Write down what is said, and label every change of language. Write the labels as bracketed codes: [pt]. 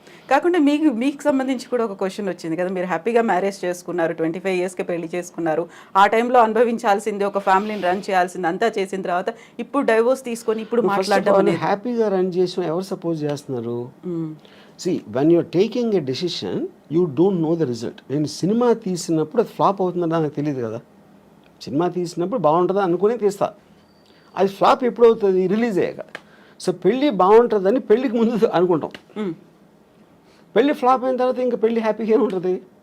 [te] కాకుండా మీకు సంబంధించి కూడా ఒక క్వశ్చన్ వచ్చింది కదా, మీరు హ్యాపీగా మ్యారేజ్ చేసుకున్నారు, 25 yearsకి పెళ్లి చేసుకున్నారు, ఆ టైంలో అనుభవించాల్సింది, ఒక ఫ్యామిలీని రన్ చేయాల్సింది అంతా చేసిన తర్వాత ఇప్పుడు డైవోర్స్ తీసుకొని ఇప్పుడు మాట్లాడడం. హ్యాపీగా రన్ చేసిన ఎవరు సపోజ్ చేస్తున్నారు? [en] See, when you're taking a decision, you don't know the result. [te] నేను సినిమా తీసినప్పుడు అది ఫ్లాప్ అవుతుందని నాకు తెలియదు కదా. సినిమా తీసినప్పుడు బాగుంటుందా అనుకునే తీస్తా, అది ఫ్లాప్ ఎప్పుడు అవుతుంది, రిలీజ్ అయ్యాక. సో పెళ్ళి బాగుంటుందని పెళ్ళికి ముందు అనుకుంటాం, పెళ్ళి ఫ్లాప్ అయిన తర్వాత ఇంకా పెళ్ళి హ్యాపీగా ఉంటుంది.